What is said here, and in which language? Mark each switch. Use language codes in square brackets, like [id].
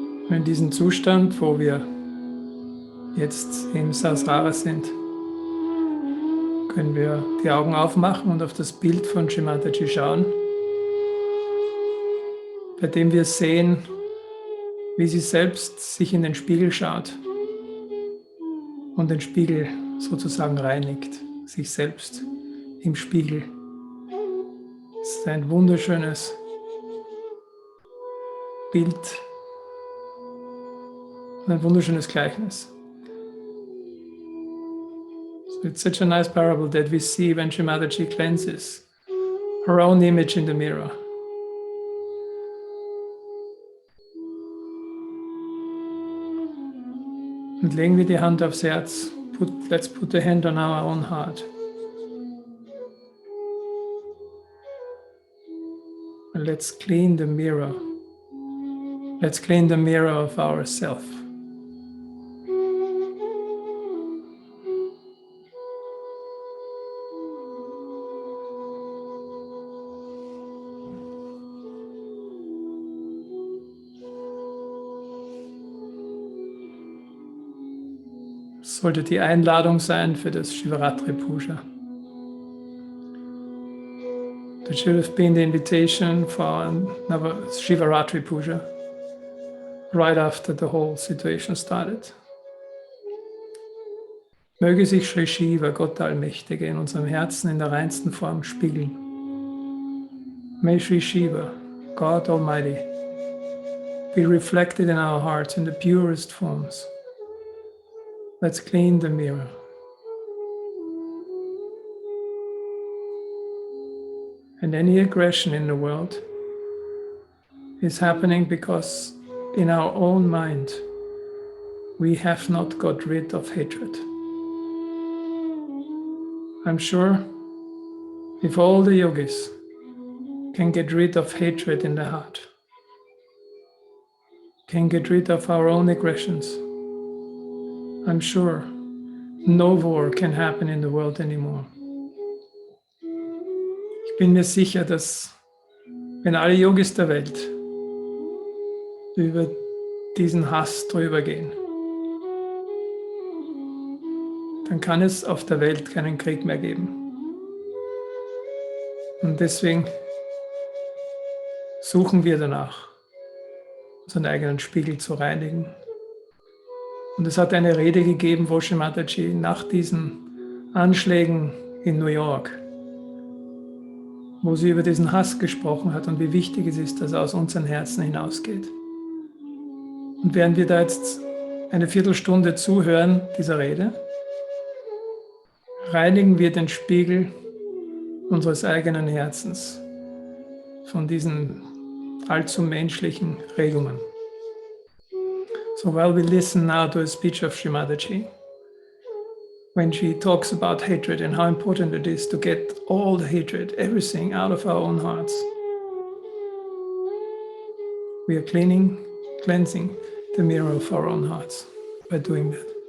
[de] In diesem Zustand, wo wir jetzt im Sahasrara sind, können wir die Augen aufmachen und auf das Bild von Shri Mataji schauen, bei dem wir sehen, wie sie selbst sich in den Spiegel schaut und den Spiegel sozusagen reinigt, sich selbst im Spiegel. Es ist ein wunderschönes Bild, ein wunderschönes Gleichnis. [en] So it's such a nice parable that we see when Shri Mataji cleanses her own image in the mirror. [de] Und legen wir die Hand aufs Herz. [en] Let's put the hand on our own heart. And let's clean the mirror. Let's clean the mirror of ourself. [de] Sollte die Einladung sein für das Shivaratri Puja. [en] That should have been the invitation for Shivaratri Puja right after the whole situation started. [de] Möge sich Shri Shiva, Gott der Allmächtige, in unserem Herzen in der reinsten Form spiegeln. [en] May Shri Shiva, God Almighty, be reflected in our hearts in the purest forms. Let's clean the mirror. And any aggression in the world is happening because in our own mind we have not got rid of hatred. I'm sure if all the yogis can get rid of hatred in the heart, can get rid of our own aggressions, I'm sure no war can happen in the world anymore. [de] Ich bin mir sicher, dass wenn alle Yogis der Welt über diesen Hass drüber gehen, dann kann es auf der Welt keinen Krieg mehr geben. Und deswegen suchen wir danach, unseren eigenen Spiegel zu reinigen. Und es hat eine Rede gegeben, wo Mataji nach diesen Anschlägen in New York, wo sie über diesen Hass gesprochen hat und wie wichtig es ist, dass er aus unseren Herzen hinausgeht. Und während wir da jetzt eine Viertelstunde zuhören, dieser Rede, reinigen wir den Spiegel unseres eigenen Herzens von diesen allzu menschlichen Regungen. [en] So while we listen now to a speech of Sri Mataji, when she talks about hatred and how important it is to get all the hatred, everything out of our own hearts, we are cleansing the mirror of our own hearts by doing that.